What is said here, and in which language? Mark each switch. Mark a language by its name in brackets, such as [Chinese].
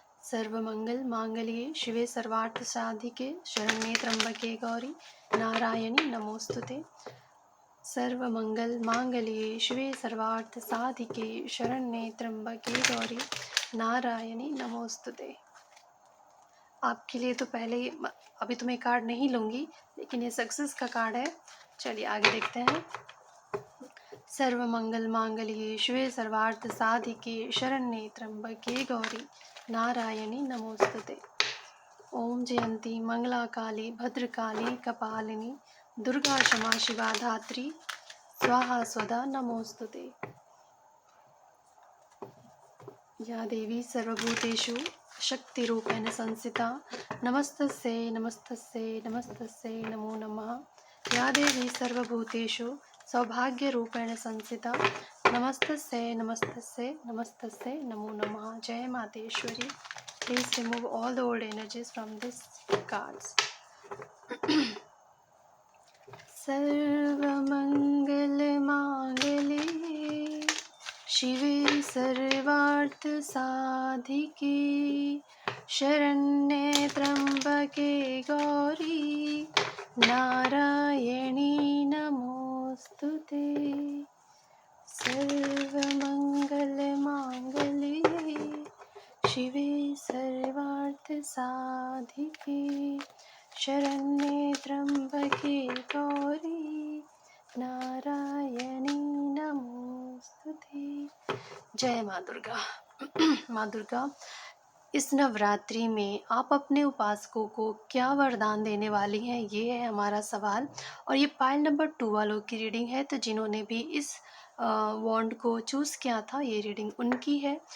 [Sanskrit] सर्वमंगल मांगल्ये शिवे सर्वार्थ साधिके शरण्ये त्र्यंबके गौरी नारायणी नमोस्तुते। सर्वमंगल मांगल्ये शिवे सर्वार्थ साधिके शरण्ये त्र्यंबके गौरी नारायणी नमोस्तुते। [Hindi] आपके लिए तो पहले ही अभी तो मैं कार्ड नहीं लूँगी, लेकिन ये सक्सेस का कार्ड है। चलिए आगे देखते हैं। [Sanskrit] सर्वमंगल मांगल्ये शिवे सर्वार्थ साधिके शरण्ये त्र्यंबके गौरी नारायणी नमोस्तुते। ओम जयंती मंगला काली भद्रकाली कपालिनी दुर्गा क्षमा शिवा धात्री स्वाहा स्वधा नमोस्तुते। या देवी सर्वभूतेषु शक्तिरूपेण संस्थिता नमस्तस्यै नमस्तस्यै नमस्तस्यै नमो नमः। या देवी सर्वभूतेषु सौभाग्यरूपेण संस्थिता नमस्तस्यै नमस्तस्यै नमस्तस्यै नमो नमः। [Hindi] जय Mateshwari. [English] Please remove all the old energies from this cards. [Sanskrit] सर्वमंगल मांगल्ये शिवे सर्वार्थ साधिके शरण्ये त्र्यंबके गौरी नारायणी नमोस्तुते। सर्वमंगल मांगल्ये शिवे सर्वार्थ साधिके शरण्ये त्र्यंबके गौरी नारायणी नमोस्तुते। [Hindi] जय माँ दुर्गा। माँ दुर्गा, इस नवरात्रि में आप अपने उपासकों को क्या वरदान देने वाली हैं, ये है हमारा सवाल। और ये पाइल नंबर 2 वालों की रीडिंग है, तो जिन्होंने भी इस वॉन्ड को चूज़ किया था, ये रीडिंग उनकी है।